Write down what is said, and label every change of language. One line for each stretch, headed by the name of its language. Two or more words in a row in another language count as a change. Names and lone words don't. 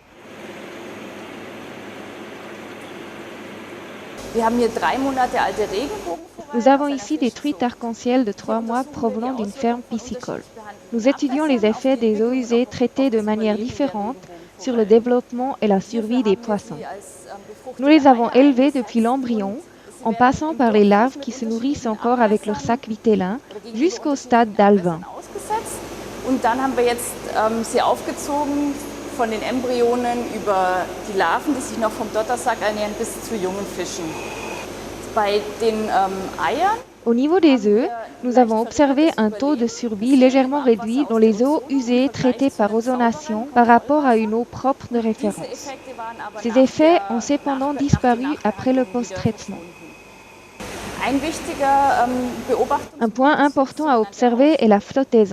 French: Nous avons ici des truites arc-en-ciel de 3 mois provenant d'une ferme piscicole. Nous étudions les effets des eaux usées traitées de manière différente sur le développement et la survie des poissons. Nous les avons élevés depuis l'embryon, en passant par les larves qui se nourrissent encore avec leur sac vitellin jusqu'au stade d'alevin.
German: Und dann haben wir jetzt sie aufgezogen von den Embryonen über die Larven, die sich noch vom Dottersack ernähren, bis zu jungen Fischen. Bei den Eiern.
French: Au niveau des œufs, nous avons observé un taux de survie légèrement réduit dans les eaux usées traitées par ozonation par rapport à une eau propre de référence. Ces effets ont cependant disparu après le post-traitement. Un point important à observer est la flottaison.